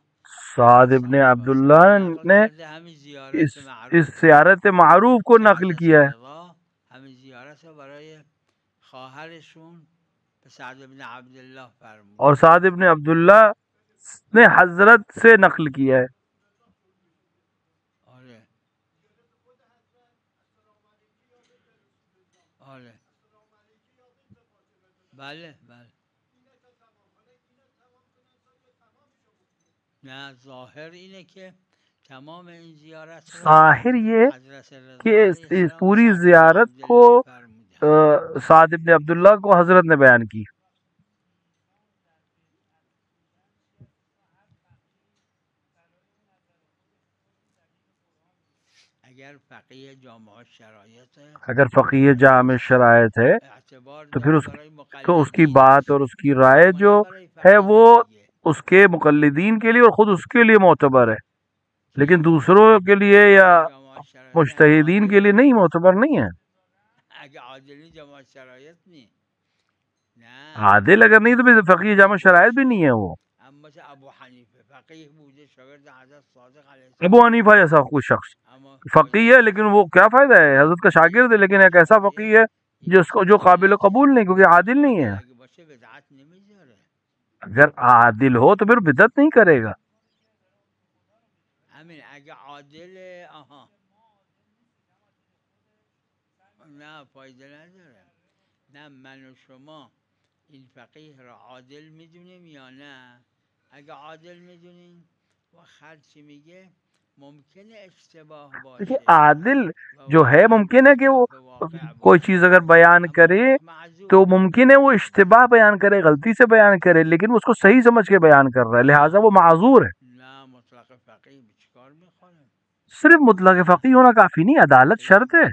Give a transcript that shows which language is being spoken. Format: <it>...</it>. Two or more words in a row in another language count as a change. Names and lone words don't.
<ur>سعد ابن عبداللہ نے</ur> <fa>همین</fa> <ur>اس</ur> <fa>زیارت</fa> <ur>اس</ur> <fa>معروف</fa> <ur>زیارت معروف کو نقل کیا ہے.</ur> <fa>رضا همین زیارت رو برای خواهرشون به سعد بن عبدالله فرمود.</fa> <ur>اور سعد ابن عبداللہ نے حضرت سے نقل کیا ہے.</ur> <fa>آره آره بله بله نه ظاهر اینه که تمام این زیارت رو</fa> <ur>ظاہر یہ</ur> <fa>حضرت رضا</fa> <ur>کہ</ur> <fa>علیه</fa> <ur>اس</ur> <fa>السلام</fa> <ur>پوری</ur> <fa>سعد بن</fa> <ur>زیارت کو</ur> <fa>عبدالله فرموده.</fa> <ur>سعد ابن عبداللہ کو حضرت نے بیان کی.</ur> <fa>اگر فقیه جامع شرایط</fa> <ur>اگر فقیہ جامع شرائط ہے</ur> <fa>اعتبار</fa> <ur>تو پھر</ur> <fa>داره</fa> <ur>اس</ur> <fa>برای</fa> <ur>تو اس کی</ur> <fa>مقلدین،</fa> <ur>بات اور اس کی رائے</ur> <fa>اما</fa> <ur>جو</ur> <fa>نه برای</fa> <ur>ہے</ur> <fa>فقیه</fa> <ur>وہ</ur> <fa>دیگه.</fa> <ur>اس کے مقلدین کے لیے اور خود اس کے لیے معتبر ہے، لیکن دوسروں کے لیے یا</ur> <fa>جامع شرایط</fa> <ur>مجتہدین کے لیے نہیں، معتبر نہیں ہے.</ur> <fa>اگه عادلی جامع شرایط نی نه</fa> <ur>عادل اگر نہیں تو پھر فقیہ جامع شرائط بھی نہیں ہے. وہ</ur> <fa>اما مثل ابو حنیفه فقیه بوده شاگرد حضرت صادق علیه</fa> <ur>ابو</ur> <fa>السلام،</fa> <ur>حنیفہ جیسا کوئی شخص</ur> <fa>اما</fa> <ur>فقیہ ہے، لیکن وہ کیا فائدہ ہے، حضرت کا شاگرد ہے لیکن ایک ایسا فقیہ ہے جو قابل قبول نہیں، کیونکہ عادل نہیں ہے.</ur> <fa>اگه باشه بدعت نمیذاره.</fa> <ur>اگر عادل ہو تو پھر بدعت نہیں کرے گا.</ur> <fa>همین اگه عادل آها نه فایده نداره. نه من و شما این فقیه را عادل میدونیم یا نه؟ اگه عادل میدونیم و خرچی میگه ممکنه اشتباه</fa> <ur>دیکھیے</ur> <fa>باشه</fa> <ur>عادل جو ہے ممکن ہے کہ وہ کوئی چیز اگر بیان کرے تو ممکن ہے وہ اشتباہ بیان کرے، غلطی سے بیان کرے، لیکن اس کو صحیح سمجھ کے بیان کر رہا ہے، لہٰذا وہ معذور ہے۔ صرف مطلق فقیہ ہونا کافی نہیں، عدالت شرط ہے۔</ur>